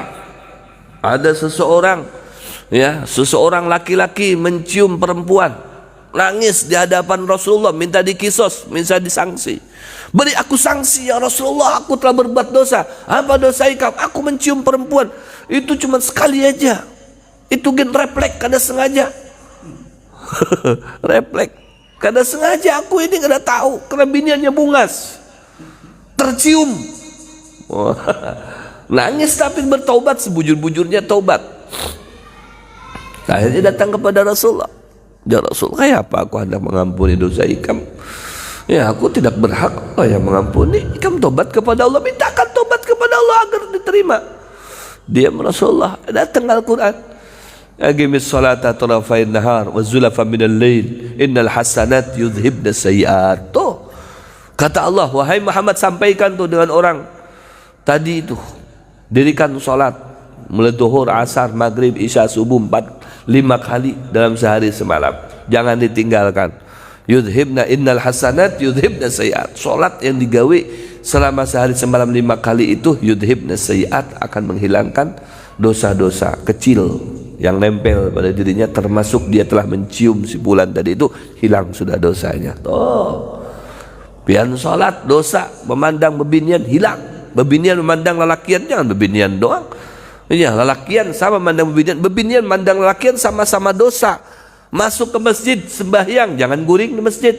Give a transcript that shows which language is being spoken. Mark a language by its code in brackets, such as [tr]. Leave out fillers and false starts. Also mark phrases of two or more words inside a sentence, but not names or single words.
[id] Ada seseorang, ya, seseorang laki-laki mencium perempuan, nangis di hadapan Rasulullah, minta dikisos, minta disangsi. Beri aku sanksi [ar] يا رسول الله, [id] aku telah berbuat dosa. [bjn] Apa dosa ikam? Aku mencium perempuan. Itu cuma sekali aja. Itu gen refleks, kada sengaja. Refleks, kada sengaja. Aku ini kada tahu, karena biniannya bungas, tercium. [id] Nangis tapi bertaubat, sebujur-bujurnya taubat. [bjn] Akhirnya datang kepada Rasulullah. [ar] يا رسول, [bjn] kayak apa aku hendak mengampuni dosa ikam? [id] Ya, aku tidak berhak yang mengampuni. [bjn] Ikam tobat kepada Allah, mintakan tobat kepada Allah agar diterima. [id] Dia Rasulullah, datang Al-Quran. [ar] أقم الصلاة طرفي النهار وزلفا من الليل إن الحسنات يذهبن السيئات. [id] Tuh, kata Allah, wahai Muhammad, sampaikan tuh dengan orang tadi itu, dirikan salat mulai zuhur, asar, maghrib, isya, subuh 4-5 kali dalam sehari semalam. Jangan ditinggalkan. [ar] يذهبن إن الحسنات يذهبن السيئات. [id] Salat yang digawe selama sehari semalam 5 kali itu [ar] يذهبن السيئات, [id] akan menghilangkan dosa-dosa kecil yang nempel pada dirinya, termasuk dia telah mencium si bulan tadi itu, hilang sudah dosanya. [bjn] Tuh, pian salat dosa, memandang bebinian hilang. Bebinian memandang lelakian, jangan bebinian doang. Ya, lelakian sama memandang bebinian, bebinian memandang lelakian sama-sama dosa. Masuk ke masjid sembahyang, jangan guring di masjid.